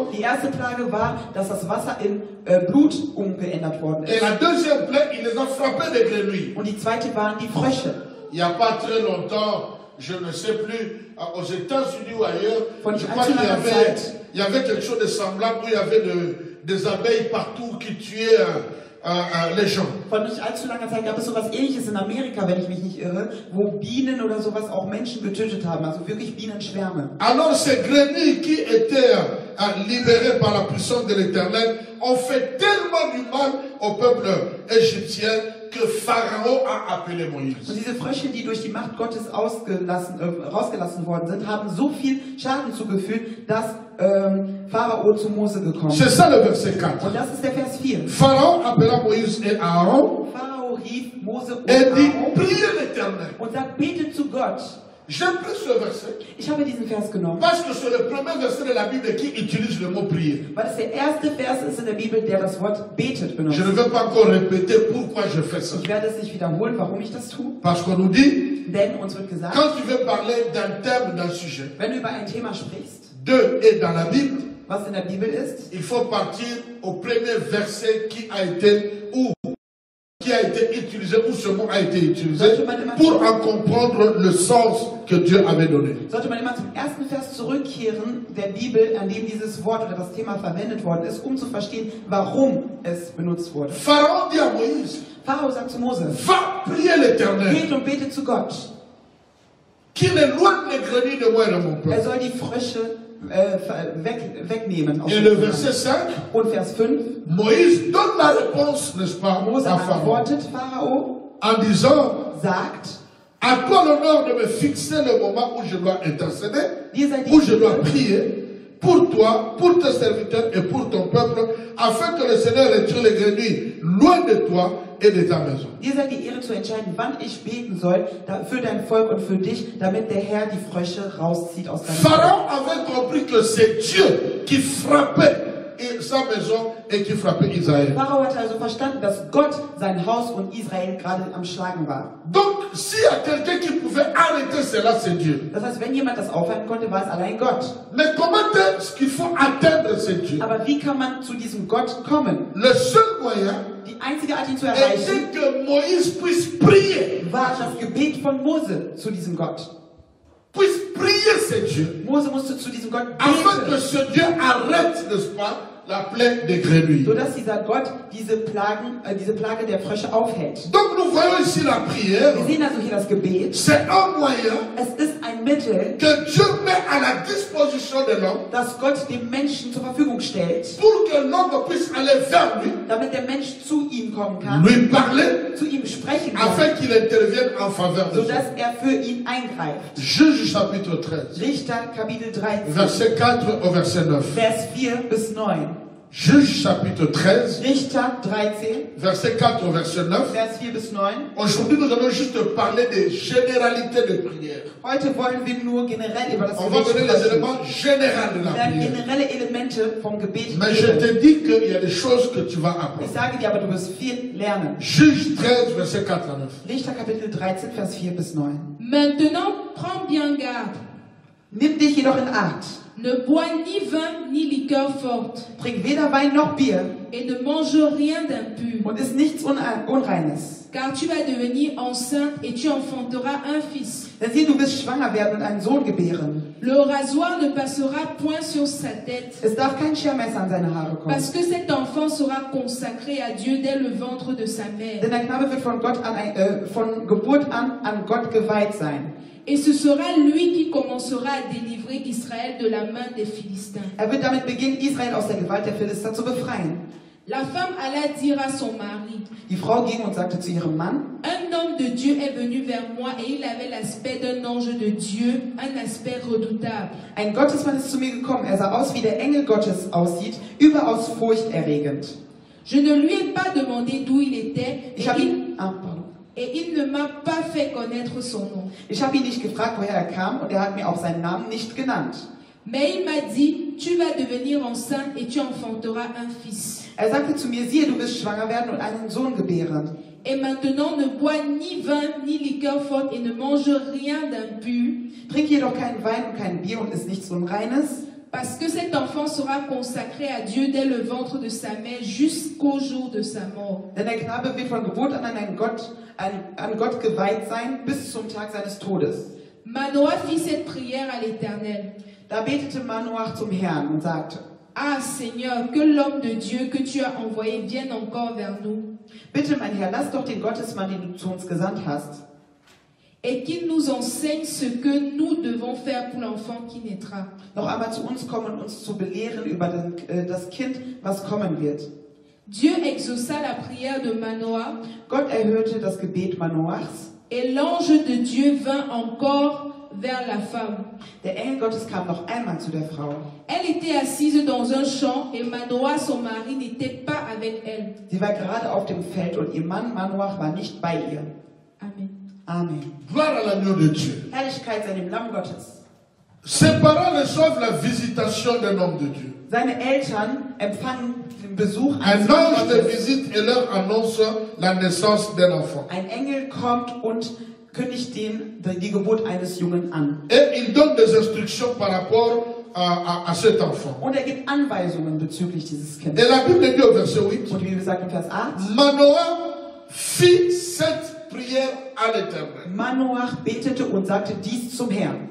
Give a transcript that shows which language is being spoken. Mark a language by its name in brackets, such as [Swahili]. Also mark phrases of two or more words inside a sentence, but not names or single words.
[German] Die erste Plage war, dass das Wasser in Blut umgeändert worden [French] Et [German] ist. [French] la deuxième plaie, il les a frappés de grenouilles. [German] Und die zweite waren die Frösche. [French] Il n'y a pas très longtemps, je ne sais plus, aux États-Unis ou ailleurs, je crois qu'il y avait quelque chose de semblable où il y avait des abeilles partout qui tuaient les gens. [German] Vor nicht allzu langer Zeit gab es sowas Ähnliches in Amerika, wenn ich mich nicht irre, wo Bienen oder sowas auch Menschen getötet haben, also wirklich Bienenschwärme. [French] Alors ces grenouilles qui étaient libérées par la puissance de l'Éternel ont fait tellement du mal au peuple égyptien que Pharaon a appelé Moïse. [German] Und diese Frösche, die durch die Macht Gottes rausgelassen worden sind, haben so viel Schaden zugefügt, dass Pharao zu Mose gekommen ist. [French] C'est ça le verset 4. [German] Und das ist der Vers 4. [French] Pharaon appela Moïse et Aaron [German] Pharao rief Mose und [French] et dit, [German] Aaron [French] priez l'Éternel. [German] und sagt, betet zu Gott. [French] J'aime plus ce verset [German] Ich habe diesen Vers genommen, [French] parce que c'est le premier verset de la Bible qui utilise le mot prier. [German] weil es der erste Vers ist in der Bibel, der das Wort betet benutzt. [French] Je ne vais pas encore répéter pourquoi je fais ça. [German] Ich werde es nicht wiederholen, warum ich das tue. [French] Parce qu'on nous dit, [German] Denn uns wird gesagt, [French] quand tu veux parler d'un thème, d'un sujet, [German] wenn du über ein Thema sprichst, [French] de et dans la Bible, [German] was in der Bibel ist, [French] il faut partir au premier verset qui a été utilisé, où ce mot a été utilisé, pour en comprendre le sens que Dieu avait donné. [German] sollte man immer zum ersten Vers zurückkehren der Bibel, an dem dieses Wort oder das Thema verwendet worden ist, um zu verstehen, warum es benutzt wurde. [French] Pharaon dit à Moïse, [German] Pharao sagt zu Mose, [French] va prier l'Éternel, [German] geht und betet zu Gott. [French] qu'il éloigne les grenouilles de moi et de mon peuple. [German] Er soll die Frösche wegnehmen. Aus [French] Et [German] dem [French] le [German] Land. [French] verset 5, [German] Und Vers 5, [French] Moïse donne la réponse, n'est-ce pas, [German] Mose [French] à Pharaon, [German] antwortet Pharao, [French] en disant, [German] sagt, [French] à toi l'honneur de me fixer le moment où je dois intercéder, [German] dir sei [French] où je dois [German] die [French] prier pour toi, pour tes serviteurs et pour ton peuple, afin que le Seigneur retire les grenouilles loin de toi et de ta maison. [German] Dir sei die Ehre zu entscheiden, wann ich beten soll, für dein Volk und für dich, damit der Herr die Frösche rauszieht aus deinem Volk. [French] Pharaon avait compris que c'est Dieu qui frappait sa maison et qui frappait Israël. [German] Pharao hatte also verstanden, dass Gott sein Haus und Israel gerade am Schlagen war. [French] Donc, s'il y a quelqu'un qui pouvait arrêter cela, c'est Dieu. [German] Das heißt, wenn jemand das aufhalten konnte, war es allein Gott. [French] Mais comment est-ce qu'il faut atteindre ce Dieu? [German] Aber wie kann man zu diesem Gott kommen? [French] Le seul moyen [German] Die einzige Art, ihn zu erreichen, [French] était que Moïse puisse prier. [German] war das Gebet von Mose zu diesem Gott. [French] Puisse prier ce Dieu. [German] Mose musste zu diesem Gott [French] Afin que [German] beten, [French] ce Dieu arrête, n'est-ce pas, la plaie des grenouilles. [German] sodass dieser Gott diese Plage der Frösche aufhält. [French] Donc nous voyons ici la prière. [German] Wir sehen also hier das Gebet. [French] C'est un moyen [German] Es ist ein Mittel, [French] que Dieu met à la disposition de l'homme [German] das Gott dem Menschen zur Verfügung stellt, [French] pour que l'homme puisse aller vers lui, [German] damit der Mensch zu ihm kommen kann, [French] lui parler, [German] zu ihm sprechen kann, [French] afin qu'il intervienne en faveur de lui. [German] sodass er für ihn eingreift. [French] Juge chapitre 13, [German] Richter Kapitel 13, [French] verset 4 au verset 9. [German] Vers 4 bis 9. [French] Juge chapitre 13, [German] Richter 13, [French] verset 4 au verset 9. [German] Vers 4 bis 9. [French] Aujourd'hui, nous allons juste parler des généralités de prière. [German] Heute wollen wir nur generell über das [French] On va [German] Gebet [French] donner les [German] sprechen. [French] éléments généraux de la [German] Wir werden [French] prière. [German] generelle Elemente vom Gebet [French] Mais je [German] geben. [French] te dis qu'il y a des choses que tu vas [German] Ich [French] apprendre. [German] sage dir aber, du wirst viel lernen. [French] Juge 13, verset 4 à 9. [German] Richter Kapitel 13, Vers 4 bis 9. [French] Maintenant, prends bien garde. [German] Nimm dich jedoch in Acht. [French] Ne bois ni vin ni liqueur forte, [German] Trink weder Wein noch Bier [French] et ne mange rien d'impur, [German] und isst nichts Unreines. [French] car tu vas devenir enceinte et tu enfanteras un fils. [German] Denn sieh, du wirst schwanger werden und einen Sohn gebären. [French] Le rasoir ne passera point sur sa tête, [German] Es darf kein Schermesser an seine Haare kommen. [French] parce que cet enfant sera consacré à Dieu dès le ventre de sa mère. [German] Denn der Knabe wird von Geburt an Gott geweiht sein. [French] Et ce sera lui qui commencera à délivrer Israël de la main des Philistins. [German] Er wird damit beginnen, Israel aus der Gewalt der Philister zu befreien. [French] La femme alla dire à son mari, [German] Die Frau ging und sagte zu ihrem Mann, [French] un homme de Dieu est venu vers moi et il avait l'aspect d'un ange de Dieu, un aspect redoutable. [German] ein Gottesmann ist zu mir gekommen. Er sah aus, wie der Engel Gottes aussieht, überaus furchterregend. [French] Je ne lui ai pas demandé d'où il était et il ne m'a pas fait connaître son nom. [German] Ich habe ihn nicht gefragt, woher er kam, und er hat mir auch seinen Namen nicht genannt. [French] Mais il m'a dit, tu vas devenir enceinte et tu enfanteras un fils. [German] Er sagte zu mir, siehe, du wirst schwanger werden und einen Sohn gebären. [French] Et maintenant ne bois ni vin ni liqueur forte et ne mange rien d'impur, [German] Trink jedoch keinen Wein und kein Bier und isst nichts Unreines, [French] parce que cet enfant sera consacré à Dieu dès le ventre de sa mère jusqu'au jour de sa mort. [German] denn der Knabe wird von Geburt an Gott geweiht sein, bis zum Tag seines Todes. [French] Manoah fit cette prière à l'Éternel. [German] Da betete Manoach zum Herrn und sagte, [French] Ah Seigneur, que l'homme de Dieu que tu as envoyé vienne encore vers nous. [German] Bitte, mein Herr, lass doch den Gottesmann, den du zu uns gesandt hast, [French] et qu'il nous enseigne ce que nous devons faire pour l'enfant qui naîtra. [German] noch einmal zu uns kommen und uns zu belehren über das Kind, was kommen wird. [French] Dieu exauça la prière de Manoah. [German] Gott erhörte das Gebet Manoachs. [French] Et l'ange de Dieu vint encore vers la femme. [German] Der Engel Gottes kam noch einmal zu der Frau. [French] Elle était assise dans un champ et Manoah, son mari, n'était pas avec elle. [German] Sie war gerade auf dem Feld und ihr Mann Manoach war nicht bei ihr. [French] Amen. [German] Amen. [French] Gloire à l'agneau de Dieu. [German] Herrlichkeit sei dem Lamm Gottes. [French] Ses parents reçoivent la visitation d'un homme de Dieu. [German] Seine Eltern empfangen den Besuch [French] Un [German] eines Mannes [French] ange de [German] Gottes. [French] visite et leur annonce la naissance d'un enfant. [German] Ein Engel kommt und kündigt die Geburt eines Jungen an. [French] Et il donne des instructions par rapport à cet enfant. [German] Und er gibt Anweisungen bezüglich dieses [French] Et [German] Kindes. [French] la Bible dit au verset 8, [German] Und wie gesagt im Vers 8, [French] Manoah fit cette prière à l'Éternel. [German] Manoach betete und sagte dies zum Herrn.